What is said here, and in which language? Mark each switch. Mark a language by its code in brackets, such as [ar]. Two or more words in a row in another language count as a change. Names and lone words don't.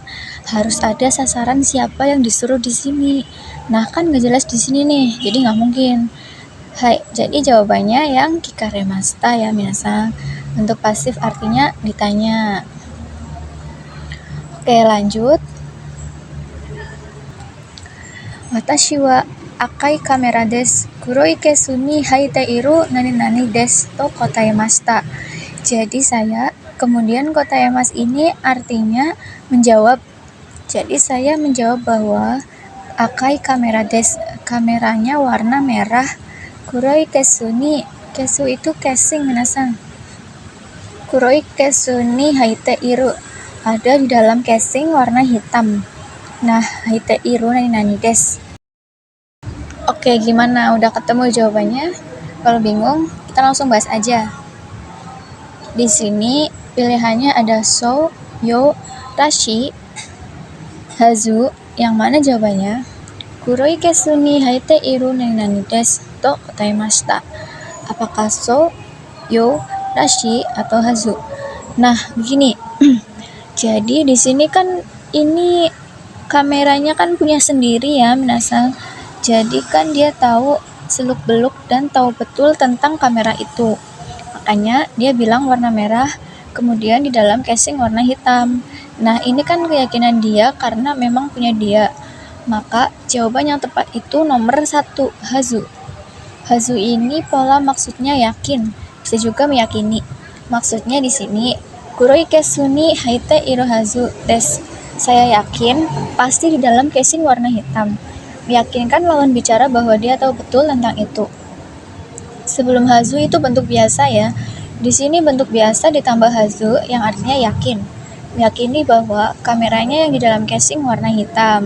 [id] Harus ada sasaran siapa yang disuruh di sini. Nah, kan nggak jelas di sini nih, jadi nggak mungkin. Hai, jadi jawabannya yang kikaremashita ya minasang. Bentuk pasif artinya ditanya. Oke, lanjut. [ja] 私は赤いカメラです. 黒いケースに入っているなになにですと答えました. [id] Jadi saya, kemudian kotaemas ini artinya menjawab. Jadi saya menjawab bahwa [ja] 赤いカメラです, [id] kameranya warna merah. [ja] 黒いケースに, [id] kesu itu casing minasang. [ja] 黒いケースに入っている, [id] ada di dalam casing warna hitam. Nah, [ja] 入っているなになにです. [id] Oke, gimana? Udah ketemu jawabannya? Kalau bingung, kita langsung bahas aja. Di sini pilihannya ada so, yo, rashi, hazu. Yang mana jawabannya? [ja] 黒いケースに入っているなにですと答えました. [id] Apakah so, yo, rashi, atau hazu? Nah, begini. Jadi di sini kan ini kameranya kan punya sendiri ya, minasang. Jadi kan dia tahu seluk-beluk dan tahu betul tentang kamera itu. Makanya dia bilang warna merah, kemudian di dalam casing warna hitam. Nah, ini kan keyakinan dia karena memang punya dia. Maka jawaban yang tepat itu nomor 1, hazu. Hazu ini pola maksudnya yakin, bisa juga meyakini. Maksudnya di sini, [ja] 黒いケースに入っているはずです. [id] Saya yakin pasti di dalam casing warna hitam. Meyakinkan lawan bicara bahwa dia tahu betul tentang itu. Sebelum hazu itu bentuk biasa ya. Di sini bentuk biasa ditambah hazu yang artinya yakin. Meyakini bahwa kameranya yang di dalam casing warna hitam.